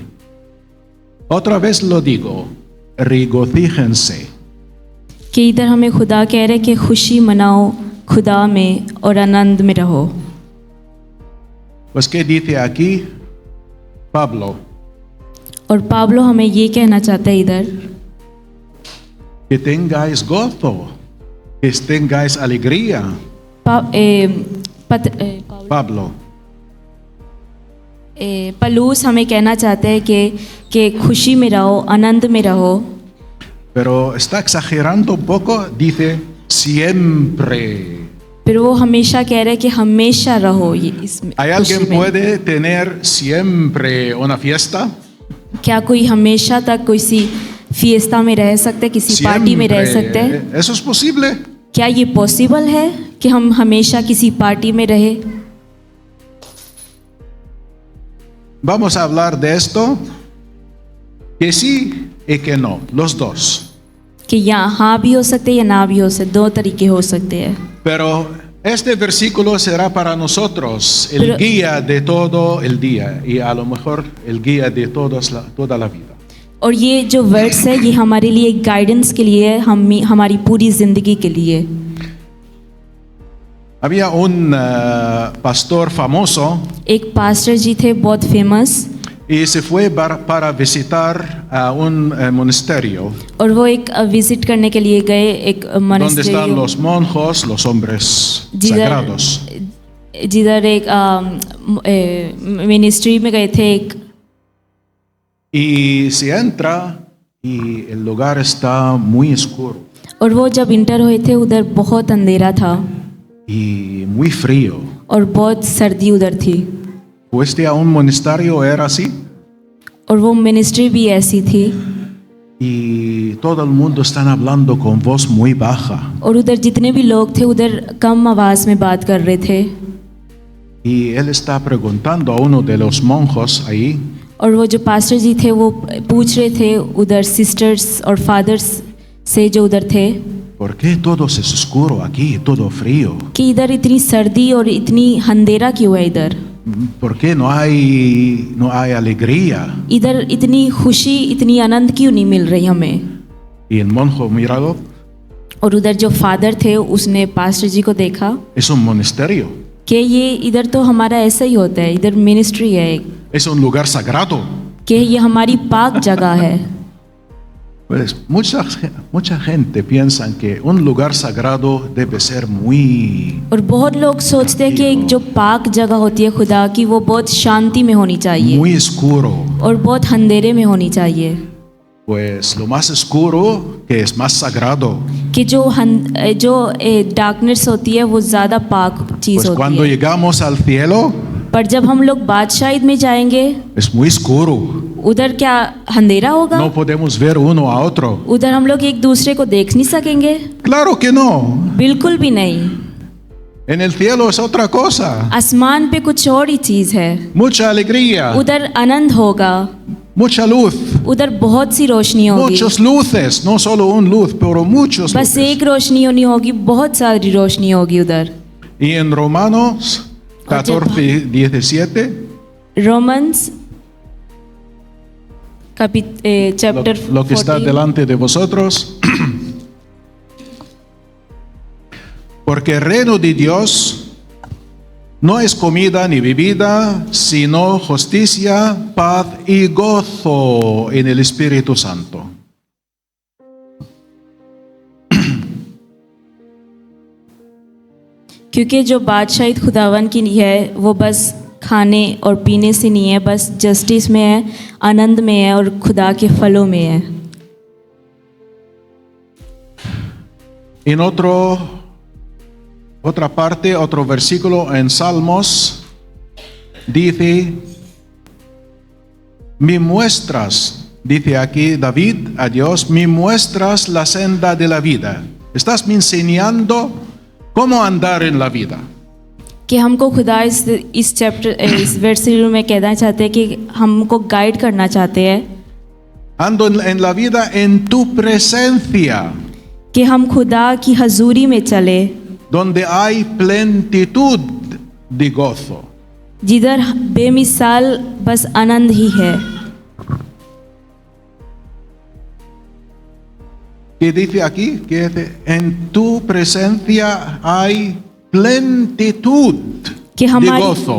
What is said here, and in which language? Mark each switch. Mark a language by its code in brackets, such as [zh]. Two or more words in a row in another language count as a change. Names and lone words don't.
[es] Otra vez lo digo, regocíjense. [hi] कि इधर हमें खुदा कह रहे कि खुशी मनाओ खुदा में और आनंद में रहो। [es] Pues ¿qué dice aquí Pablo? [hi] और पाब्लो हमें ये कहना चाहता है इधर [es] Que tengáis gozo, que tengáis alegría. Pablo, [hi] पलूस हमें कहना चाहते हैं कि खुशी में रहो, आनंद में रहो। [es] pero está exagerando un poco, dice siempre. [hi] फिर वो हमेशा कह रहे हैं कि हमेशा रहो ये इसमें [es] ¿Hay [hi] खुशी [es] alguien [hi] में। [es] puede tener siempre una fiesta? [hi] क्या कोई हमेशा तक किसी फिएस्ता में रह सकते हैं, किसी पार्टी में रह सकते हैं? [es] ¿Eso es posible? [hi] क्या ये पॉसिबल है कि हम हमेशा किसी पार्टी में रहे? [es] Vamos a hablar de esto, que sí y que no, los dos. [hi] कि या हाँ भी हो सकते हैं या ना भी हो सकते, दो तरीके हो सकते हैं। [es] Pero este versículo será para nosotros el Pero- guía de todo el día y a lo mejor el guía de toda la vida. [hi] और ये जो वर्ड्स है ये हमारे लिए एक गाइडेंस के लिए है, हमारी पूरी ज़िंदगी के लिए। [es] Había un pastor famoso [hi] एक पास्टर जी थे बहुत फेमस, [es] y se fue para visitar a un monasterio [hi] और वो एक विजिट करने के लिए गए एक [es] donde están monastery los monjos, los hombres sagrados. [hi] जिधर एक मिनिस्ट्री में गए थे एक, [es] Y se entra y el lugar está muy oscuro [hi] और वो जब इंटर हुए थे उधर बहुत अंधेरा था [es] y muy frío. [hi] और बहुत सर्दी उधर थी, [es] Fuiste a un monasterio, era así, [hi] और वो मिनिस्ट्री भी ऐसी थी, [es] y todo el mundo están hablando con voz muy baja. [hi] और उधर जितने भी लोग थे उधर कम आवाज़ में बात कर रहे थे। [es] Y él está preguntando a uno de los monjos ahí, [hi] और वो जो पास्टर जी थे वो पूछ रहे थे उधर सिस्टर्स और फादर्स से जो उधर थे [es] ¿por qué todo es oscuro aquí, todo frío? [hi] कि इधर इतनी सर्दी और इतनी अंधेरा क्यों है इधर? [es] ¿Por qué no hay alegría? [hi] इधर इतनी खुशी इतनी आनंद क्यों नहीं मिल रही हमें? [es] Y el monjo mirado, [hi] और उधर जो फादर थे उसने पास्टर जी को देखा [es] es un monasterio, [hi] कि ये इधर तो हमारा ऐसा ही होता है, इधर मिनिस्ट्री है एक, [es] es un lugar sagrado. [hi] कि ये हमारी पाक जगह है। [es] Pues mucha gente piensa que un lugar sagrado debe ser muy, [hi] और बहुत लोग सोचते हैं कि एक जो पाक जगह होती है खुदा की वो बहुत शांति में होनी चाहिए [es] muy oscuro. [hi] और बहुत अंधेरे में होनी चाहिए [es] Pues lo más oscuro que es más sagrado. [hi] कि जो डार्कनेस होती है वो ज़्यादा पाक चीज़ [es] Pues [hi] होती [es] cuando [hi] है [es] llegamos al cielo [hi] पर जब हम लोग बादशाहिद में जाएंगे [es] es muy oscuro. [hi] उधर क्या अंधेरा होगा [es] No podemos ver uno a otro. [hi] उधर हम लोग एक दूसरे को देख नहीं सकेंगे [es] Claro que no. [hi] बिल्कुल भी नहीं [es] En el cielo es otra cosa. [hi] आसमान पे कुछ और ही चीज़ है [es] Mucha alegría, [hi] उधर आनंद होगा [es] mucha luz, [hi] उधर बहुत सी रोशनी होगी [es] muchas luces, no solo un luz, pero muchos [hi] बस [es] luces. [hi] एक रोशनी नहीं होगी बहुत सारी रोशनी होगी उधर [es] Y en Romanos 14:17, [hi] रोमन्स चैप्टर [es] lo que está delante de vosotros. Porque el reino de Dios no es comida ni bebida, sino justicia, paz y gozo en el Espíritu Santo. [hi] क्योंकि जो बादशाहिद खुदावन की है वो बस खाने और पीने से नहीं है बस जस्टिस में है आनंद में है और खुदा के फलों में है [es] En otra parte, otro versículo en Salmos, dice, me muestras, dice aquí David a Dios, me muestras la senda de la vida. Estás me enseñando cómo andar en la vida. [hi] कि हमको खुदा इस चैप्टर इस वर्सिकल में कहना चाहते हैं कि हमको गाइड करना चाहते हैं [es] Ando en la vida en tu presencia, [hi] कि हम खुदा की हजूरी में चले [es] donde hay plenitud de gozo. [hi] जिधर बेमिसाल बस आनंद ही है [es] ¿Qué dice aquí? Que dice, en tu presencia hay plenitud [hi] कि [es] de gozo.